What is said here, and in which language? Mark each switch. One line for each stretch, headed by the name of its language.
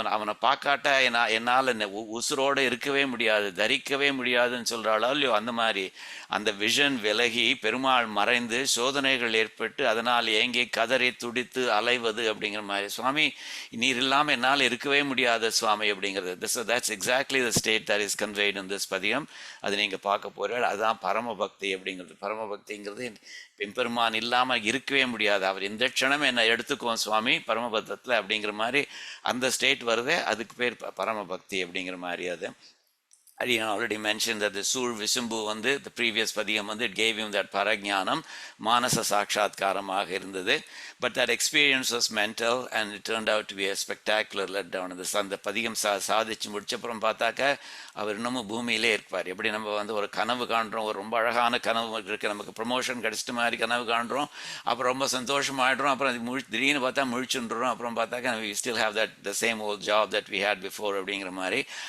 Tamil: அவனை பார்க்காட்டா என்னால் உசுரோடு இருக்கவே முடியாது, தரிக்கவே முடியாதுன்னு சொல்கிறாளோ இல்லையோ, அந்த மாதிரி அந்த விஷன் விலகி பெருமாள் மறைந்து சோதனைகள் ஏற்பட்டு அதனால் ஏங்கி கதறி துடித்து அலைவது அப்படிங்கிற மாதிரி. சுவாமி நீர் இல்லாமல் என்னால் இருக்கவே முடியாத சுவாமி அப்படிங்கிறது.
English: that's exactly the state that is conveyed in this பதியம்.
Tamil: அது நீங்கள் பார்க்க போகிறார். அதுதான் பரமபக்தி அப்படிங்கிறது. பரமபக்திங்கிறது பெருமான் இல்லாமல் இருக்கவே முடியாது, அவர் இந்த க்ஷணம் என்னை எடுத்துக்குவோம் சுவாமி பரமபதத்தில் அப்படிங்கிற மாதிரி அந்த ஸ்டேட் வருதே, அதுக்கு பேர் பரமபக்தி அப்படிங்கிற மாதிரி.
English: அது I already mentioned that the Sur Visumbu வந்து the previous padiyam வந்து it gave him that parajnanam,
Tamil: manasa sakshatkaramaga irundhathu.
English: But that experience was mental and it turned out to be a spectacular letdown.
Tamil: அந்த பதிகம் சாதிச்சு முடிச்சப்புறம் பார்த்தாக்க அவர் இன்னமும் பூமியிலே இருப்பார். எப்படி நம்ம வந்து ஒரு கனவு காண்றோம், ஒரு ரொம்ப அழகான கனவு இருக்குது, நமக்கு ப்ரொமோஷன் கிடைச்சிட்ட மாதிரி கனவு காண்றோம், அப்புறம் ரொம்ப சந்தோஷமாயிடுறோம், அப்புறம் அது திடீர்னு பார்த்தா முழிச்சுன்றோம், அப்புறம் பார்த்தாக்க
English: we still have that the same old job that we had before
Tamil: அப்படிங்கிற மாதிரி.